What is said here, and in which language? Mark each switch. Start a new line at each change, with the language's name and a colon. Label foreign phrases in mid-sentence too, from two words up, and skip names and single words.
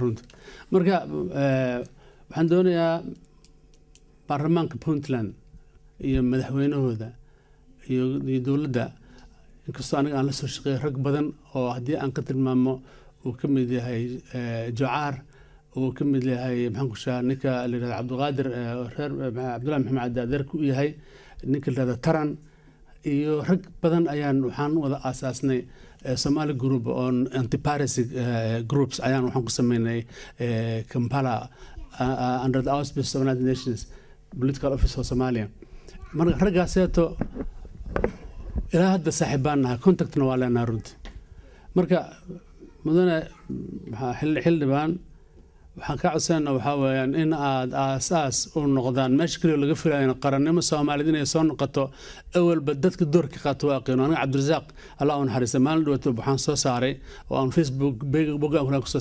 Somali: runtii marka waxaan doonayaa baarlamaanka puntland iyo madaxweynahooda iyo dowladda inkastoo aniga aan la soo shaqeeyo rag badan oo haddii aan ka tilmaamo uu ka mid yahay jucaar uu ka mid yahay maxaan ku sheegaa ninka la yidhahdo cabdiqaadir reer cabdullahi maxamed cadaadeerka u yahay ninka la yidhahdo taran iyo rag badan ayaan waxaan wada aasaasnay
English: Somali group on anti-piracy groups
Somali: ayaan waxaan ku sameynay Kampala
English: under the auspices of United Nations political office of Somalia
Somali: marka raggaaseeto ilaa hadda saaxiibaan nahay contactna waa leenahay runtii marka mudane xildhibaan waxaan ka codsanayna waxaa weeyaan in aad aasaas u noqdaan meesha kaliya laga filayo qarannimo Soomaaliyeed inay soo noqoto awalba dadka doorka qaato waa qiino aniga Cabdirasaaq Allah u naxariisto maalin dhawaato waxaan soo saaray oo aan Facebook boggaan ku soo